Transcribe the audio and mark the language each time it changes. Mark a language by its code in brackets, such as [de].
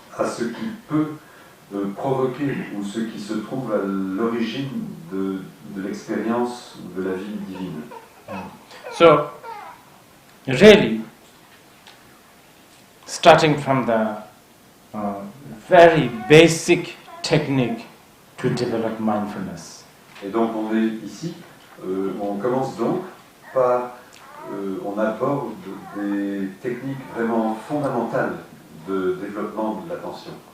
[fr] À ce qui peut provoquer ou ce qui se trouve à l'origine de l'expérience de la vie divine. [en] So, really, starting from the very basic technique to develop mindfulness. [fr] Et donc on est ici, on commence donc par, on aborde des techniques vraiment fondamentales de développement de l'attention.